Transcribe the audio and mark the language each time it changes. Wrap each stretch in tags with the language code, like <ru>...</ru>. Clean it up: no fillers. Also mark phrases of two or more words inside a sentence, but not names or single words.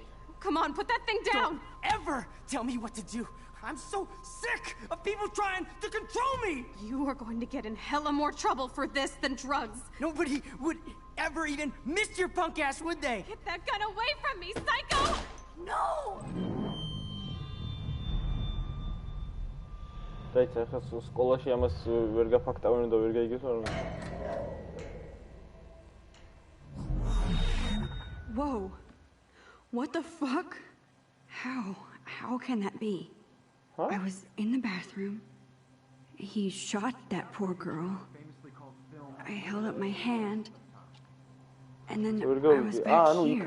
<en>Come on, put that thing down! Don't ever tell me what to do! I'm so sick of people trying to control me! You are going to get in hella more trouble for this than drugs. Nobody would ever even miss your punk ass, would they? Get that gun away from me, psycho! No!</en> <ka>დაიცა ხა სკოლაში ამას ვერ გაფაქტავენ და ვერ გაიგეს არა.</ka> <en>Whoa. What the fuck? How can that be? Huh? I was in the bathroom. He shot that poor girl. I held up my hand. And then I was back here.</en>